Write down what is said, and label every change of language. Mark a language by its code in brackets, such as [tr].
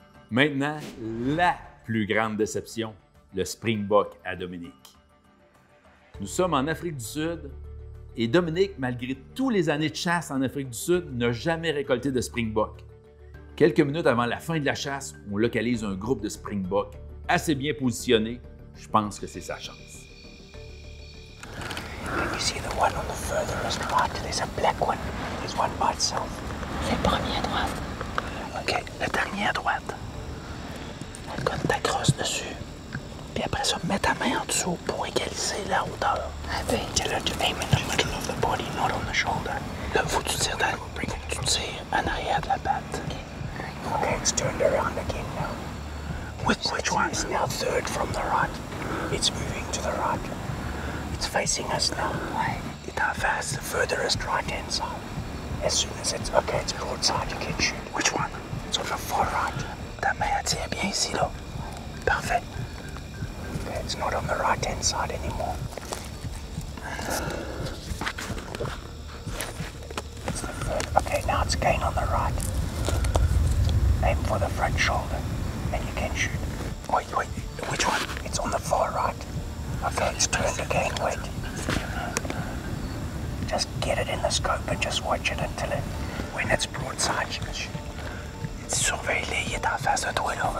[fr] Maintenant, la plus grande déception, le Springbok à Dominique. Nous sommes en Afrique du Sud et Dominique, malgré toutes les années de chasse en Afrique du Sud, n'a jamais récolté de Springbok. Quelques minutes avant la fin de la chasse, on localise un groupe de Springbok assez bien positionné. Je pense que c'est sa chance. [en] You see the one on the furthest right? There's a black one. There's one by itself. [fr] C'est le premier à droite. OK, le dernier à droite. Quand ta crosse dessus. Puis après ça, mets ta main en dessous pour égaliser la hauteur. [en] Tell her to aim in the middle of the body, not on the shoulder. [fr] Là, faut que tu tires en arrière de la batte. [en] OK, it's turned around again now. Which one? It's now third from the right. It's moving to the right. It's facing us now. [fr] Il est en face, [en] the furthest right-hand side. As soon as it's... OK, it's broadside, you can shoot. Which one? It's on the far right. [fr] Ta main, elle tient bien ici, là. Parfait. [en] OK, it's not on the right-hand side anymore. It's the third. OK, now it's again on the right. Aim for the front shoulder, and you can shoot. Wait, which one? It's on the far right. OK, it's turned again, wait. Just get it in the scope and just watch it until it... When it's broadside, you can shoot. [fr] Surveille-les, il est en face de toi, là.